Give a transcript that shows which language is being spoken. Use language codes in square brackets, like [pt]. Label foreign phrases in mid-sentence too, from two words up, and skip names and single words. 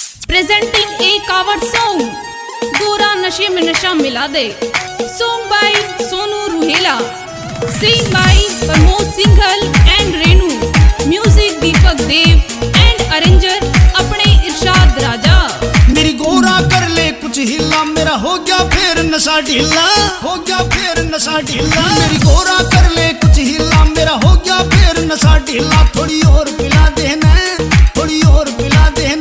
[en] presenting a cover song गोरा नशे में नशा मिला दे। Song by Sonu Ruhela, sing by Pramod Singhal and Renu, music Deepak Dev and arranger अपने इरशाद राजा। [hi] मेरी गोरा कर ले कुछ हिला, मेरा हो गया फिर नशा ढीला, हो गया फिर नशा ढीला। मेरी गोरा कर ले कुछ हिला, मेरा हो गया फिर नशा ढीला। थोड़ी और पिला देना, थोड़ी और पिला देना।